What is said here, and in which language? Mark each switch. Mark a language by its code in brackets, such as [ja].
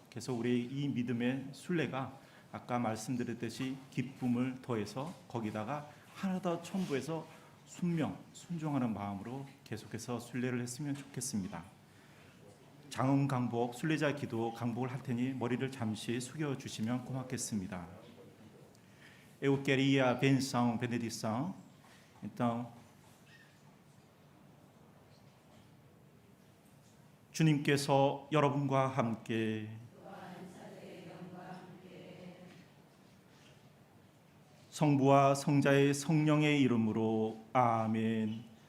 [ko] 계속 우리 이 믿음의 순례가 아까 말씀드렸듯이 기쁨을 더해서 거기다가 하나 더 첨부해서 순종하는 마음으로 계속해서 순례를 했으면 좋겠습니다. 장음 강복 순례자 기도 강복을 할 테니 머리를 잠시 숙여 주시면 고맙겠습니다. [pt] Eu queria a benção, benedição. [ko] Então, 주님께서 여러분과 함께 성부와 성자의 성령의 이름으로 아멘.